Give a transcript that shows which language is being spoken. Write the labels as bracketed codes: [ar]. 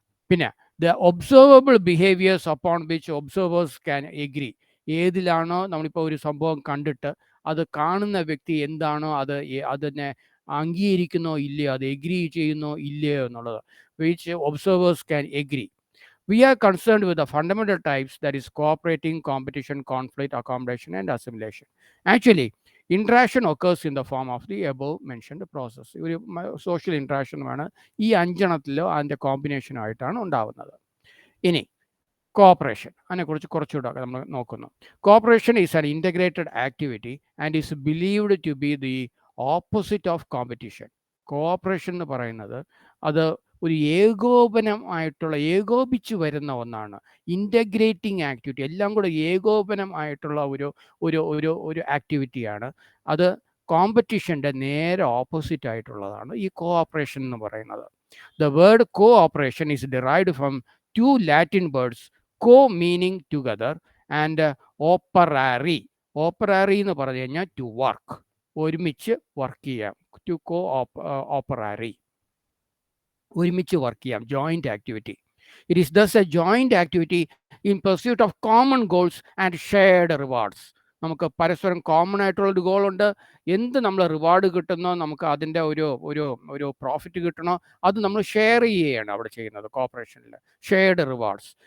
[en] പിന്നെ the observable behaviours upon which observers can agree. [ml] ഏതിലാണോ നമ്മളിപ്പോൾ ഒരു സംഭവം കണ്ടിട്ട് അത് കാണുന്ന വ്യക്തി എന്താണോ അതിനെ അംഗീകരിക്കുന്നോ ഇല്ലയോ, അത് എഗ്രി ചെയ്യുന്നോ ഇല്ലയോ എന്നുള്ളത്, [en] Which observers can agree. We are concerned with the fundamental types, that is cooperating, competition, conflict, accommodation, and assimilation. Actually, interaction occurs in the form of the above mentioned process. [ml] ഒരു social ഇൻട്രാക്ഷനുമാണ് ഈ അഞ്ചെണ്ണത്തിലോ അതിൻ്റെ കോമ്പിനേഷനായിട്ടാണ് ഉണ്ടാവുന്നത്. ഇനി cooperation, അതിനെക്കുറിച്ച് കുറച്ചുകൂടെ നമ്മൾ നോക്കുന്നു. [en] Cooperation is an integrated activity and is believed to be the opposite of competition. [ml] Cooperation എന്ന് പറയുന്നത് അത് ഒരു ഏകോപനമായിട്ടുള്ള, ഏകോപിച്ച് വരുന്ന ഒന്നാണ്. ഇൻ്റഗ്രേറ്റിംഗ് ആക്ടിവിറ്റി, എല്ലാം കൂടെ ഏകോപനം ആയിട്ടുള്ള ഒരു ഒരു ഒരു ഒരു ആക്ടിവിറ്റിയാണ്. അത് കോമ്പറ്റീഷൻ്റെ നേരെ ഓപ്പോസിറ്റ് ആയിട്ടുള്ളതാണ് ഈ കോഓപ്പറേഷൻ എന്ന് പറയുന്നത്. [en] The word cooperation is derived from two Latin words, co meaning together and operari. [ml] Operari എന്ന് പറഞ്ഞു കഴിഞ്ഞാൽ ടു വർക്ക്, ഒരുമിച്ച് വർക്ക് ചെയ്യാം. ടു കോ ഓപ്പറാറി, ഒരുമിച്ച് വർക്ക് ചെയ്യാം, joint activity. [en] It is thus a joint activity in pursuit of common goals and shared rewards. [ml] നമുക്ക് പരസ്പരം common ആയിട്ടുള്ളൊരു ഗോളുണ്ട്. എന്ത് നമ്മൾ റിവാർഡ് കിട്ടുന്നോ, നമുക്ക് അതിൻ്റെ ഒരു ഒരു ഒരു പ്രോഫിറ്റ് കിട്ടണോ, അത് നമ്മൾ ഷെയർ ചെയ്യുകയാണ് അവിടെ ചെയ്യുന്നത് കോപ്പറേഷനിൽ. Shared rewards.